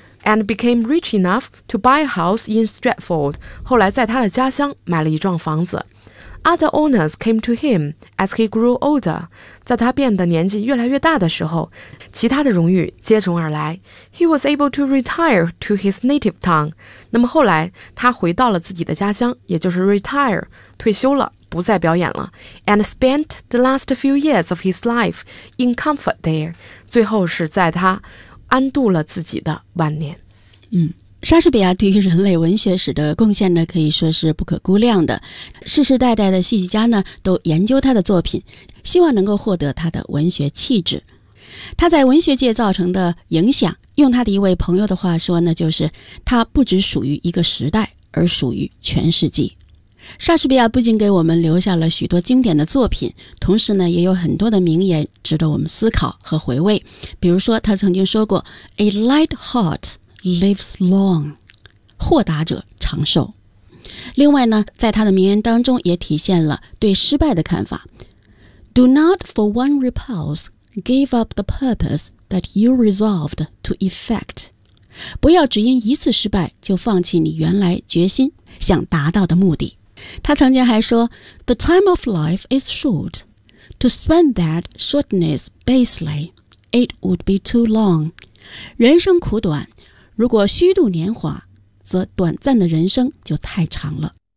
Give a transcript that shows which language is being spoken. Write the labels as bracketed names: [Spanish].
[English] And became rich enough to buy a house in Stratford. [Chinese] 后来在他的家乡买了一幢房子。 [English] Other owners came to him as he grew older. [Chinese] 在他变得年纪越来越大的时候，其他的荣誉接踵而来。 [English] He was able to retire to his native town. [Chinese] 那么后来他回到了自己的家乡，也就是 retire, 退休了，不再表演了。 [English] And spent the last few years of his life in comfort there. [Chinese] 最后是在他安度了自己的晚年。嗯。莎士比亚对于人类文学史的贡献呢，可以说是不可估量的。世世代代的戏剧家呢，都研究他的作品，希望能够获得他的文学气质。他在文学界造成的影响，用他的一位朋友的话说呢，就是他不只属于一个时代，而属于全世界。莎士比亚不仅给我们留下了许多经典的作品，同时呢，也有很多的名言值得我们思考和回味。比如说，他曾经说过 ： “A light heart。” lives long, 豁达者长寿。另外呢，在他的名言当中也体现了对失败的看法。 [English] Do not for one repulse give up the purpose that you resolved to effect. [Chinese] 不要只因一次失败就放弃你原来决心想达到的目的。 [English] 他曾经还说 The time of life is short. To spend that shortness basely, it would be too long. [Chinese] 人生苦短，如果虚度年华，则短暂的人生就太长了。